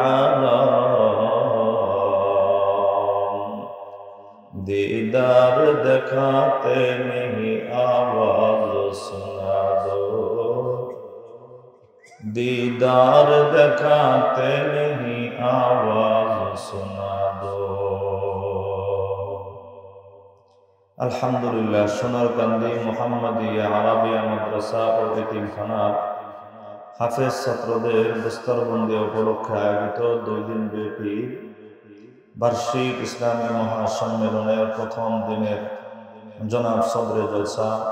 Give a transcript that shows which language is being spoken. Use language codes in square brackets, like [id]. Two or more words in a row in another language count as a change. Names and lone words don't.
[ur] عالم دیدار دکھاتے نہیں آواز سنا دو دیدار دکھاتے نہیں آواز سنا دو [bn] আলহামদুলিল্লাহ সোনারকান্দি মুহাম্মাদিয়া আরাবিয়া মাদ্রাসা ও এতিমখানা হাফেজ ছাত্রদের দস্তরবন্দি উপলক্ষে আয়োজিত 2 দিন ব্যাপী বার্ষিক ইসলামী মহাসম্মেলনের প্রথম দিনের জনাব সদরে জলসা